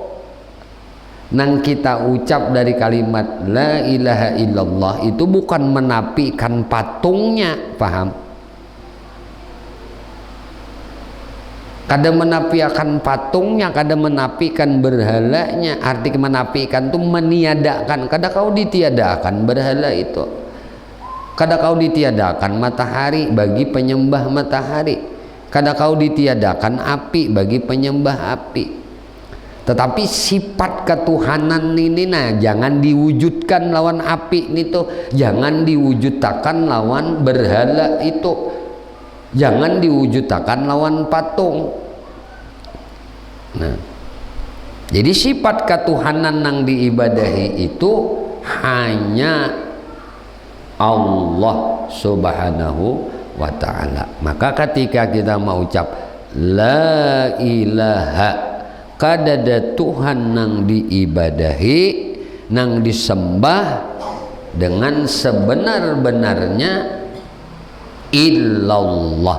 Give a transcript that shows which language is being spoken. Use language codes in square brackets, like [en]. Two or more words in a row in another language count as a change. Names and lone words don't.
[bjn] Nang kita ucap dari kalimat [ar] la ilaha illallah [bjn] itu bukan menafikan patungnya, paham? Kada menafikan patungnya, kada menafikan berhalanya. Arti menafikan itu meniadakan. Kada kau ditiadakan berhala itu. Kada kau ditiadakan matahari bagi penyembah matahari. Kada kau ditiadakan api bagi penyembah api. [id] Tetapi sifat ketuhanan ini jangan diwujudkan lawan api itu, jangan diwujudkan lawan berhala itu, jangan diwujudkan lawan patung. Nah, jadi sifat ketuhanan yang diibadahi itu hanya Allah [ar] subhanahu wa ta'ala. [bjn] Maka ketika kita mau ucap [ar] la ilaha, [bjn] kadada Tuhan nang diibadahi, nang disembah dengan sebenar-benarnya illallah.